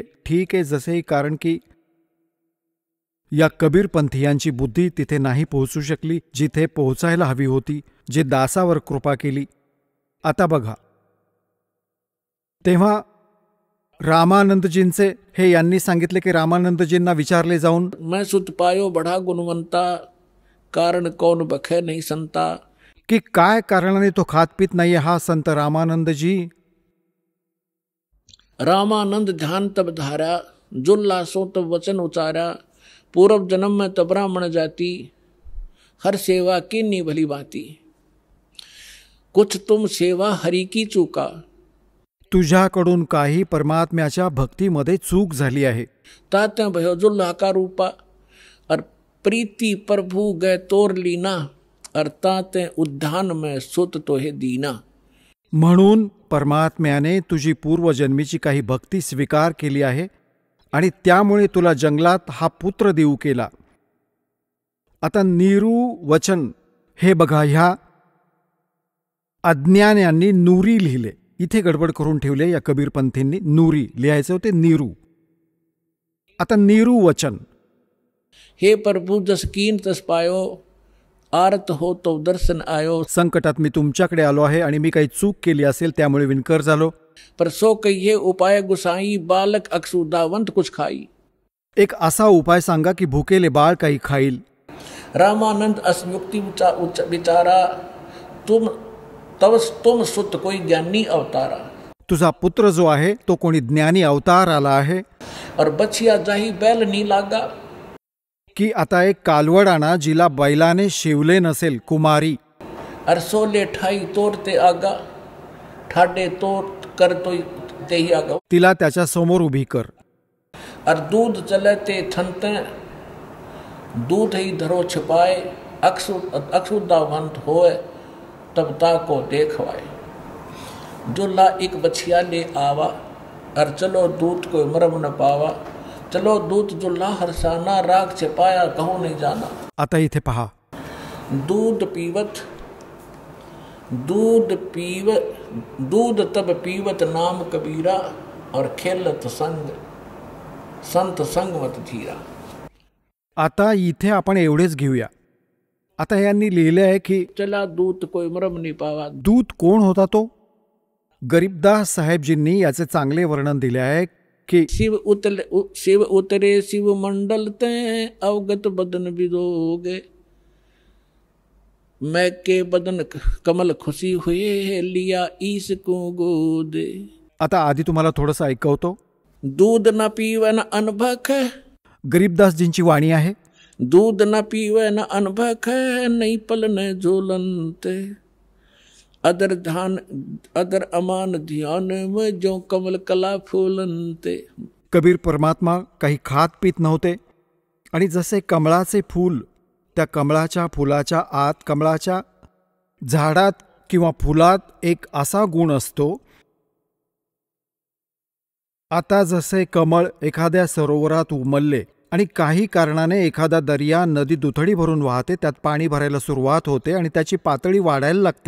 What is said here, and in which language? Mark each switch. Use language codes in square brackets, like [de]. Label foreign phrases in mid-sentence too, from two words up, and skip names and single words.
[mr] ठीक आहे, जसेही, कारण की या कबीरपंथीयांची बुद्धी तिथे नाही पोहोचू शकली जिथे पोहोचायला हवी होती, जे दासावर कृपा केली. आता बघा, तेव्हा रामानंदजींचे हे यांनी सांगितले की रामानंदजींना विचारले जाऊन, [hi] मैं सुत पायो बढा गुणवंता, कारण कौन बखे नाही संता. [mr] की काय कारणाने तो खात पित नाही हा संत रामानंदजी. [hi] रामानंद ध्यान तब धारा, जुल्ला सो तब वचन उचारा. पूर्व जन्म में तब ब्राह्मण जाति, हर सेवा कीनी भली बाती. कुछ तुम सेवा हरी की चूका. [mr] तुझ्याकडून काही परमात्म्याच्या भक्तीमध्ये चूक झाली आहे. [hi] ताते भयो जुल्ला का रूपा, और प्रीति प्रभु गए तोर लीना. और ताते उद्यान में सुत तो हे दीना. [mr] म्हणून परमात्म्याने तुझी पूर्वजन्मीची काही भक्ती स्वीकार केली आहे आणि त्यामुळे तुला जंगलात हा पुत्र देऊ केला. आता नीरू वचन हे बघा, ह्या अज्ञान्यांनी नूरी लिहिले. इथे गडबड करून ठेवले या कबीरपंथींनी. नूरी लिहायचे होते नीरू. आता नीरू वचन, [hi] हे प्रभु जस कीन तस पायो, आरत हो तो दर्शन आयो. [mr] संकटात मी तुमच्याकडे आलो आहे आणि मी काही चूक केली असेल त्यामुळे विनकर झालो. [hi] पर सो कहिए उपाय गुसाई, बालक अक्षुदावंत कुछ खाई. [mr] एक असा उपाय सांगा की भुकेले बाळ काही खाईल. [hi] रामानंद असयुक्ति विचारा, तुम सुत कोई ज्ञानी अवतारा. [mr] तुझा पुत्र जो आहे तो कोणी ज्ञानी अवतार आला आहे. [hi] और बछिया जाही बैल नी लागा. [mr] की आता एक कालवड आणा जिला बैलाने शिवले नसेल, कुमारी. [hi] और सोले ठाई तोरते आगा, ठाडे तोर कर तो ते ही आगा. [mr] तिला त्याच्या समोर उभी कर. [hi] और दूध चले ते थनते, दूध ही धरो छिपाए. अक्षुदावंत होए तब ताको देखवाए. जुल्ला एक बछिया ले आवा, और चलो दूत को मरम न पावा. चलो दूत जुल्ला हरसाना, राग छिपाया कहो नहीं जाना. [mr] आता इथे पहा, [hi] दूध तब पीवत नाम कबीरा. और खेलत संग संत संगवत धीरा. [mr] आता इथे आपण एवढेच घेऊया. आता यांनी लिहिले आहे की [hi] चला दूत कोई मरम नहीं पावा. [mr] दूत कोण होता तो? गरीबदास साहेबजींनी याचे चांगले वर्णन दिले आहे की [hi] शिव उतरे शिव मंडल ते, अवगत बदन बिदोगे. मैं के बदन कमल खुशी हुए, लिया ईस को गोदे. [mr] आता आधी तुम्हाला थोडंसं ऐकवतो. [hi] दूध न पीवे न अनभक, [mr] गरीबदासजींची वाणी आहे. [hi] दूध न पीवे न अनभक, नहीं पल न झोलनते. अदर अमान ध्यान में, जो कमल कला फुलनते. [mr] कबीर परमात्मा काही खात पित नव्हते आणि जसे कमळाचे फूल, त्या कमळाच्या फुलाच्या आत, कमळाच्या झाडात किंवा फुलात एक असा गुण असतो. आता जसे कमळ एखाद्या सरोवरात उमलले आणि काही कारणाने एखादा दर्या, नदी दुथडी भरून वाहते, त्यात पाणी भरायला सुरुवात होते आणि त्याची पातळी वाढायला लागते.